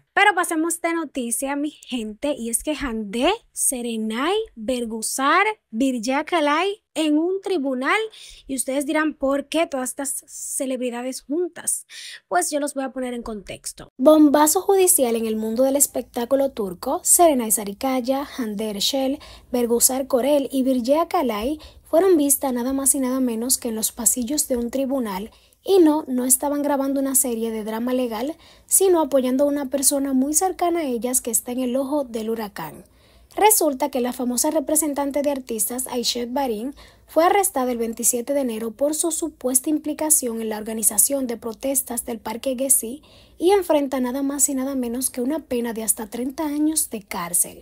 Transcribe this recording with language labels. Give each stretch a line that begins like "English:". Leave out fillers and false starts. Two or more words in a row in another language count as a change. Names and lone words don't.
Spanish: Pero pasemos de noticia, mi gente, y es que Hande, Serenay, Bergüzar, Birce Kalay en un tribunal, y ustedes dirán, ¿por qué todas estas celebridades juntas? Pues yo los voy a poner en contexto. Bombazo judicial en el mundo del espectáculo turco. Serenay Sarıkaya, Hande Erçel, Bergüzar Korel y Birce Kalay fueron vistas nada más y nada menos que en los pasillos de un tribunal. Y no estaban grabando una serie de drama legal, sino apoyando a una persona muy cercana a ellas que está en el ojo del huracán. Resulta que la famosa representante de artistas Aishet Barin fue arrestada el 27 de enero por su supuesta implicación en la organización de protestas del Parque Gezi y enfrenta nada más y nada menos que una pena de hasta 30 años de cárcel.